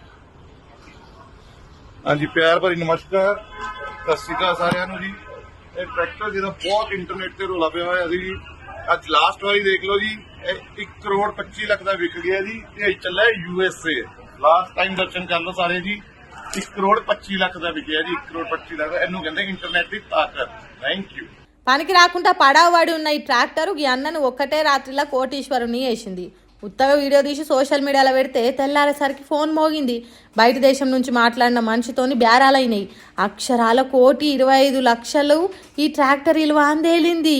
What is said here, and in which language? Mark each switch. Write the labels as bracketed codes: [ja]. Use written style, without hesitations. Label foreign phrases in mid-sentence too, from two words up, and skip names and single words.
[pa] ਹਾਂਜੀ ਪਿਆਰ ਭਰੀ ਨਮਸਕਾਰ, ਸਤਿ ਸ਼੍ਰੀ ਅਕਾਲ ਸਾਰਿਆਂ ਨੂੰ ਜੀ। ਇਹ ਟਰੈਕਟਰ ਜਿਹੜਾ ਬਹੁਤ ਇੰਟਰਨੈਟ ਤੇ ਰੋਲਾ ਪਿਆ ਹੋਇਆ ਸੀ ਜੀ, ਅੱਜ ਲਾਸਟ ਵਾਰੀ ਦੇਖ ਲਓ ਜੀ, ਇਹ 1 ਕਰੋੜ 25 ਲੱਖ ਦਾ ਵਿਕ ਗਿਆ ਜੀ। ਇਹ ਚੱਲਿਆ USA। [en] last time [pa] ਦਰਸ਼ਨ ਕਰ ਲਓ ਸਾਰੇ ਜੀ, 1 ਕਰੋੜ 25 ਲੱਖ ਦਾ వికయా ਜੀ। 1 ਕਰੋੜ 25 ਲੱਖ ਇਹਨੂੰ ਕਹਿੰਦੇ ఇంటర్నెట్ ਦੀ తాకత్। [en] thank you. [te] పనికి రాకుండా పడావడి ఉన్న ఈ ట్రాక్టర్ ఈ అన్నను ఒక్కటే రాత్రిలో కోటీశ్వరుని వేసింది. ఉత్తగా వీడియో తీసి [en] social mediaలో [te] పెడితే తెల్లారేసరికి ఫోన్ మోగింది. బయట దేశం నుంచి మాట్లాడిన మనిషితోని బేరాలైనాయి. అక్షరాల 1,25,00,000 ఈ ట్రాక్టర్ విలువ అందేలింది.